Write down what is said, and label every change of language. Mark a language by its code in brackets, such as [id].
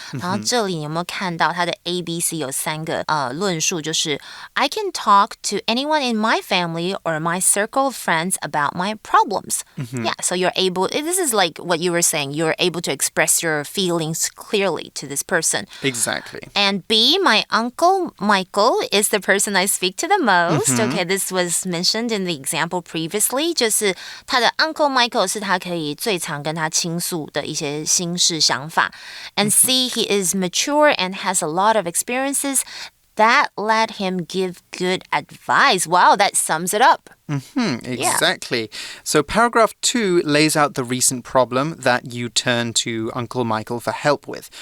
[zh] 然后这里有没有看到它的 ABC 有3个论述，就是 [en] I can talk to anyone in my family or my circle of friends about my problems. Yeah, so you're able, this is like what you were saying, you're able to express your feelings clearly to this person. Exactly. And B, my uncle Michael is the person I speak to the most. Okay, this was mentioned in the example previously. [zh] 就是他的 Uncle Michael 是他可以最常跟他倾诉的一些心事想法。 [en] And C, he is mature and has a lot of experiences that let him give good advice. Wow, that sums it up. Exactly. Yeah. So paragraph 2 lays out the recent problem that you turn to Uncle Michael for help with.